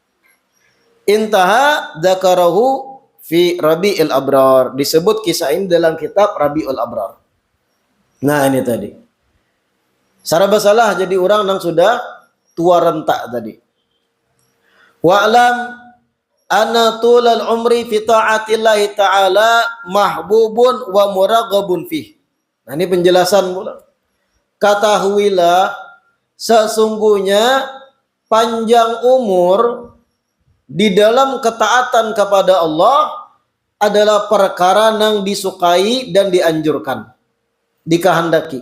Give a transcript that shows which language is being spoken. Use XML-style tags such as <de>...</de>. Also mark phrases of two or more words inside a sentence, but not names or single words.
<ar>انتهى ذكره في ربيع الأبرار.</ar> <bjn>Disebut kisah ini dalam kitab Rabi'ul Abrar. Nah, ini tadi. Saraba salah jadi orang nang sudah tua rentak tadi.</bjn> <ar>واعلم أن طول العمر في طاعة الله تعالى محبوب ومرغب فيه.</ar> <bjn>Nah, ini penjelasan pula. Ketahuilah sesungguhnya panjang umur di dalam ketaatan kepada Allah adalah perkara yang disukai dan dianjurkan, dikehendaki.</bjn>